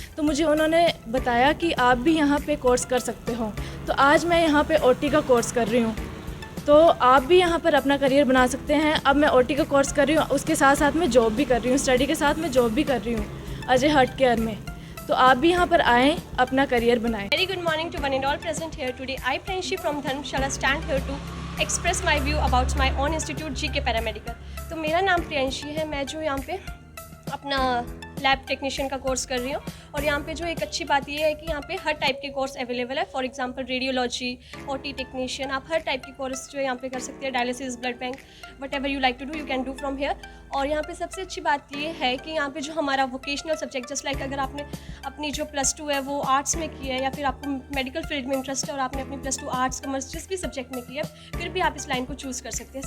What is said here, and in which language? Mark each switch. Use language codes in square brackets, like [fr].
[hi] तो मुझे उन्होंने बताया कि आप भी यहाँ पे कोर्स कर सकते हो। तो आज मैं यहाँ पे ओटी का कोर्स कर रही हूँ। तो आप भी यहाँ पर अपना करियर बना सकते हैं। अब मैं ओटी का कोर्स कर रही हूँ, उसके साथ साथ मैं जॉब भी कर रही हूँ, स्टडी के साथ मैं जॉब भी कर रही हूँ अजय हार्ट केयर में। तो आप भी यहाँ पर आएँ, अपना करियर बनाएं। [en] Very good morning to one and all present here today. I, Priyanshi from Dharamshala, stand here to express my view about my own institute GK Paramedical. [hi] तो मेरा नाम प्रियंशी है। मैं जो यहाँ पे अपना लैब टेक्नीशियन का कोर्स कर रही हूँ और यहाँ पे जो एक अच्छी बात ये है कि यहाँ पे हर टाइप के कोर्स अवेलेबल है। [en] for example [hi] radiology, OT technician, आप हर टाइप के कोर्स जो है यहाँ पे कर सकते हैं। Dialysis, blood bank, [en] Whatever you like to do you can do from here. [hi] और यहाँ पे सबसे अच्छी बात ये है कि यहाँ पे जो हमारा वोकेशनल सब्जेक्ट, जस्ट लाइक अगर आपने अपनी जो +2 है वो आर्ट्स में की है या फिर आपको मेडिकल फील्ड में इंटरेस्ट है और आपने अपनी +2 आर्ट्स कॉमर्स जिस भी सब्जेक्ट में की है, फिर भी आप इस लाइन को चूज़ कर सकते हैं।